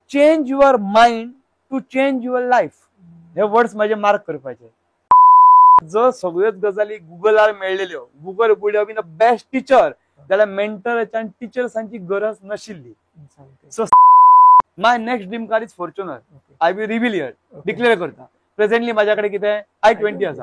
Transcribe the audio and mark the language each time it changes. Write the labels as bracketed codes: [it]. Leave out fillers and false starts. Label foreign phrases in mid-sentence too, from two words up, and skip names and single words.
[en] change your mind to change your life. [kok] हे वर्ड्स माझे मार्क करपाचे. जर सगळ्योच गजाली गुगलार मेळलेल्यो, [en] Google would have been the best teacher, [kok] जाल्यार मेंटरांची आनी टीचर्सांची गरज नाशिल्ली. [en] so my next dream car is Fortuner. I will reveal here, [kok] डिक्लेअर करता. प्रेझेंटली माझ्याकडे कितें i20 आसा.